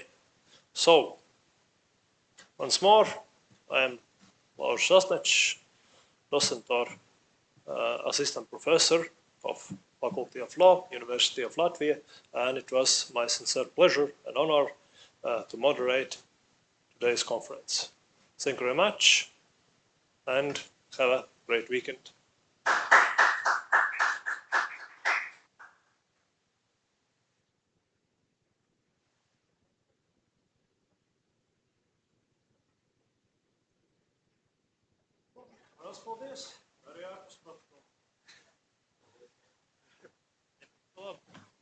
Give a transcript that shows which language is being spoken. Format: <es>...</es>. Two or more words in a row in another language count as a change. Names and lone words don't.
<en>So, once more, I am Lauris Sasnečs, docent or assistant professor of Faculty of Law, University of Latvia, and it was my sincere pleasure and honor to moderate today's conference. Thank you very much, and have a great weekend.</en> <lv>Paldies! Arī ārpus protokolu. Labi.</lv>